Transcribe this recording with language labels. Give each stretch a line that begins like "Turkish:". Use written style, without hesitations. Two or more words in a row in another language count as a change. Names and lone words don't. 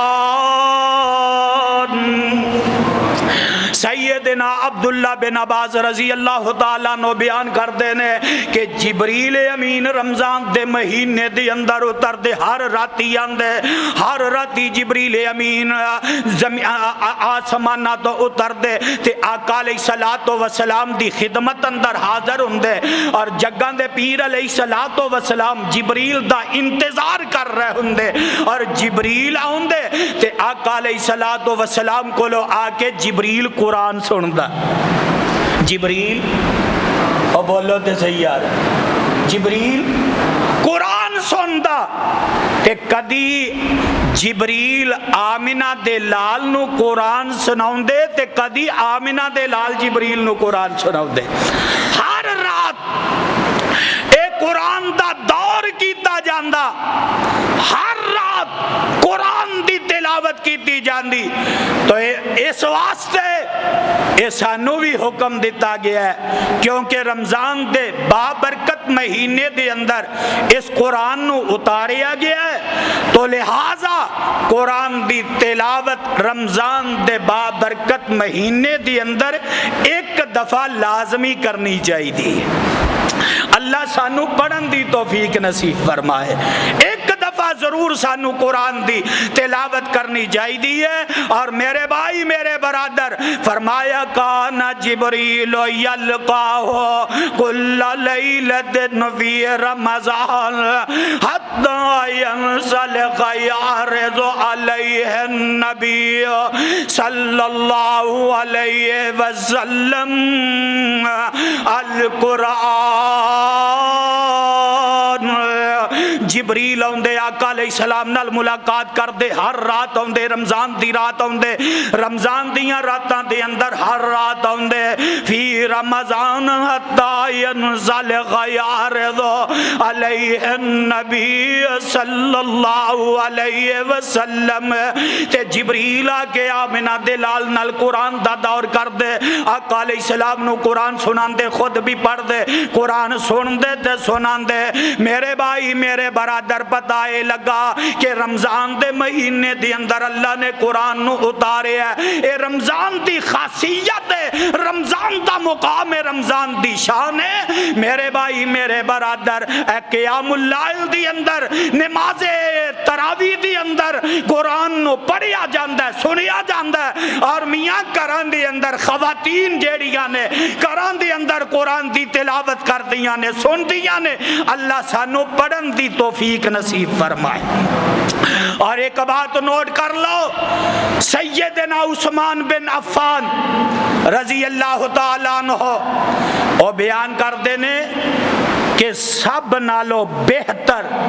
Punjabi: سیدنا عبداللہ بن عباس رضی اللہ تعالیٰ عنہ بیان کر دینے کہ جبریل امین رمضان دے مہینے دے اندر اتر دے، ہر راتی آندے، ہر راتی جبریل امین آسمانہ تو اتر دے تے آقا علیہ الصلوۃ والسلام دی خدمت اندر حاضر ہوندے، اور جگاں دے پیر علیہ الصلوۃ والسلام جبریل دا انتظار کر رہے ہوندے، اور جبریل آندے تے آقا علیہ الصلوۃ والسلام کولو آ کے جبریل قرآن سندا، جبریل او بولو تے صحیح یار، جبریل قرآن سندا تے کدی جبریل آمنہ دے لال نو قرآن سناؤں دے تے کدی آمنہ دے لال جبریل نو قرآن سناؤں دے۔ ہر رات اے قرآن دا دور کیتا جاندا، ہر رات قرآن دی تلاوت کیتی جاندی، تو اس واسطے یہ سانو بھی حکم دیتا گیا ہے کیونکہ رمضان دے بابرکت مہینے دے اندر اس قرآن نو اتاریا گیا ہے، تو لہذا قرآن دی تلاوت رمضان دے بابرکت مہینے دے اندر ایک دفعہ لازمی کرنی چاہیے۔ اللہ سانو پڑھن دی توفیق نصیب فرمائے، ایک دفعہ ضرور سانو قرآن دی تلاوت کرنی چاہیے۔ اور میرے بھائی میرے برادر،
Arabic: فرمایا کان جبریل یلقاہ کل لیلۃ فی رمضان حتی ینسلخ یعرض علیہ النبی صلی اللہ علیہ وسلم القرآن۔
Punjabi: جبریل آندے آقا علیہ السلام نال ملاقات کردے، ہر رات آندے، رمضان دی رات آندے، رمضان دیاں راتاں دے اندر ہر رات آندے،
Arabic: فی رمضان حتی ینزل غیارض علیہ النبی صلی اللہ علیہ وسلم،
Punjabi: تے جبریل آ کے آمنہ دلال نال قرآن دا دور کر دے، آقا علیہ السلام نو قرآن سنان دے، خود بھی پڑھ دے، قرآن سن دے تے سنان دے۔ میرے بھائی میرے برادر پتہ اے لگا کہ رمضان دے مہینے دے اندر اللہ نے قرآن نو اتارے ہے، اے رمضان دی خاصیت ہے، رمضان دا مقام ہے، رمضان دی شان ہے۔ میرے بھائی میرے برادر، اے قیام اللیل دی اندر، نماز تراویح دی اندر قرآن نو پڑھیا جاندا ہے، سنیا جاندا ہے، اور میاں کران دی اندر خواتین جیڑیاں نے کران دی اندر قرآن دی تلاوت کر دیاں نے، سن دیاں نے۔ اللہ سانو پڑھن دی توفیق نصیب فرمائے۔ اور ایک بات نوٹ کر لو، سیدنا عثمان بن عفان رضی اللہ تعالیٰ عنہ وہ بیان کر دینے کہ سب نالو بہتر،